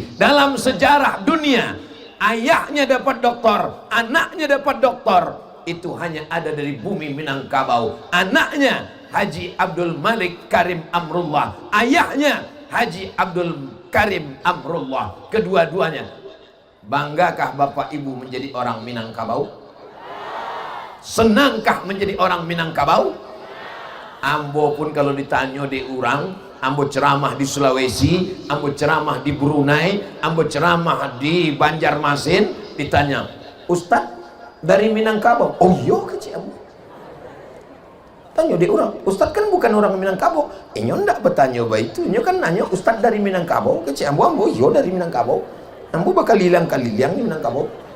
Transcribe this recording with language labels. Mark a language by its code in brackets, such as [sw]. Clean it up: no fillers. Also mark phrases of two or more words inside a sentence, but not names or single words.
[id] Dalam sejarah dunia, ayahnya dapat doktor, anaknya dapat doktor, itu hanya ada dari bumi Minangkabau. Anaknya Haji Abdul Malik Karim Amrullah, ayahnya Haji Abdul Karim Amrullah. Kedua-duanya. Banggakah Bapak Ibu menjadi orang Minangkabau? Senangkah menjadi orang Minangkabau? [min] Ambo pun kalau ditanya di orang, ambo ceramah di Sulawesi, ambo ceramah di Brunei, ambo ceramah di Banjarmasin, ditanya, Ustadz dari Minangkabau? Oh iya kecil ambo. Tanya di orang, Ustadz kan bukan orang Minangkabau. Inyo ndak bertanya baik itu, inyo kan nanya Ustadz dari Minangkabau kecil ambo. Ambo iya dari Minangkabau. Ambo bakal hilang di Minangkabau.